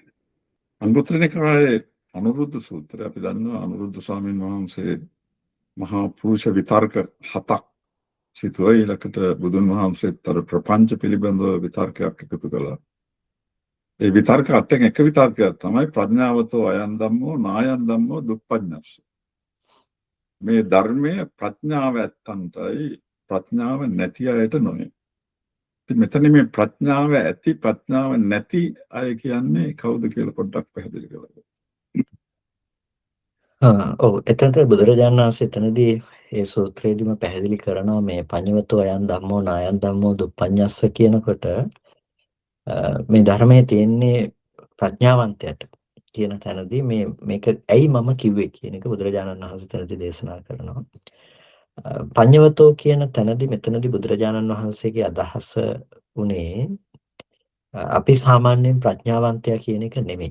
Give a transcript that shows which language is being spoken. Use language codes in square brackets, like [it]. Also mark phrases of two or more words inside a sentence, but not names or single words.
[si] අංගුත්තර නිකායේ අනුරුද්ධ සූත්‍රය අපි දන්නවා. අනුරුද්ධ ස්වාමීන් වහන්සේ මහා පුරුෂ විතර්ක 7ක් සිතුවා. ඊළඟට බුදුන් වහන්සේත් අර ප්‍රපංච පිළිබඳව විතර්කයක් එකතු කළා. ඒ විතර්ක 8න් එක විතර්කයක් තමයි [pi] ප්‍රඥාවතෝ අයං ධම්මෝ නායං ධම්මෝ දුප්පඤ්ඤස්ස. [si] මේ ධර්මයේ ප්‍රඥාව ඇත්තන්ටයි ප්‍රඥාව නැති අයට නොවේ. ඉතින් මෙතන මේ ප්‍රඥාව ඇති ප්‍රඥාව නැති අය කියන්නේ කවුද කියලා පොඩ්ඩක් පැහැදිලි කරන්න. ඔව්, එතනට බුදුරජාණන් වහන්සේ එතනදී ඒ සූත්‍රයේදීම පැහැදිලි කරනවා මේ [pi] පඤ්ඤවතෝ අයං ධම්මෝ නායං ධම්මෝ දුප්පඤ්ඤස්ස [si] කියනකොට මේ ධර්මයේ තියෙන්නේ ප්‍රඥාවන්තයට කියන තැනදී මේක ඇයි මම කිව්වේ කියන එක බුදුරජාණන් වහන්සේ තැනදී දේශනා කරනවා. පඤ්ඤවතෝ කියන තැනදී මෙතනදී බුදුරජාණන් වහන්සේගේ අදහස උනේ අපි සාමාන්‍යයෙන් ප්‍රඥාවන්තයා කියන එක නෙමෙයි.